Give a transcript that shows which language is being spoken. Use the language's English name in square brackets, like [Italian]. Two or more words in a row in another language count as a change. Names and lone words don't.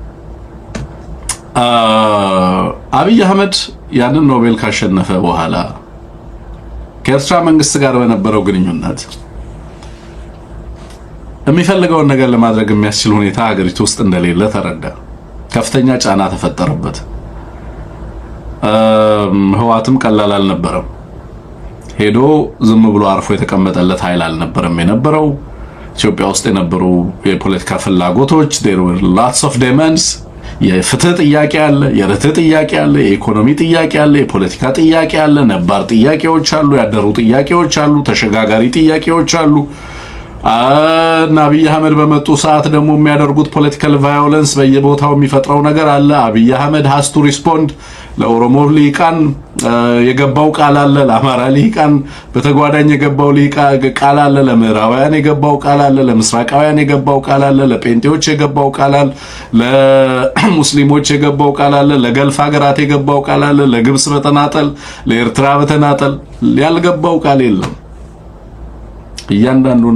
[Amharic] አብይ አህመድ ያንን ኖቤል ካሸነፈ በኋላ ከኤርትራ መንግስት ጋር በነበረው ግንኙነት የሚፈልገውን ነገር ለማድረግ የሚያስችል ሁኔታ ሀገሪቱ ውስጥ እንደሌለ ተረዳ። ከፍተኛ ጫና ተፈጠረበት። ህዋትም ቀላል አልነበረም። ሄዶ ዝም ብሎ አርፎ የተቀመጠለት ኃይል አልነበረም የነበረው። ኢትዮጵያ ውስጥ የነበሩ የፖለቲካ ፍላጎቶች there [English] were lots of demands። [Amharic] የፍትህ ጥያቄ አለ፣ የርትዕ ጥያቄ አለ፣ የኢኮኖሚ ጥያቄ አለ፣ የፖለቲካ ጥያቄ አለ፣ ነባር ጥያቄዎች አሉ፣ ያደሩ ጥያቄዎች አሉ፣ ተሸጋጋሪ ጥያቄዎች አሉ። እና አብይ አህመድ በመጡ ሰዓት ደግሞ የሚያደርጉት [English] political violence [Amharic] በየቦታው የሚፈጥረው ነገር አለ። አብይ አህመድ [English] has to respond። [Amharic] ለኦሮሞ ሊቃን የገባው ቃል አለ፣ ለአማራ ሊቃን በተጓዳኝ የገባው ቃል አለ፣ ለምዕራባውያን የገባው ቃል አለ፣ ለምስራቃውያን የገባው ቃል አለ፣ ለጴንጤዎች የገባው ቃል አለ፣ ለሙስሊሞች የገባው ቃል አለ፣ ለገልፍ ሀገራት የገባው ቃል አለ፣ ለግብጽ በተናጠል ለኤርትራ በተናጠል ያልገባው ቃል የለም። እያንዳንዱን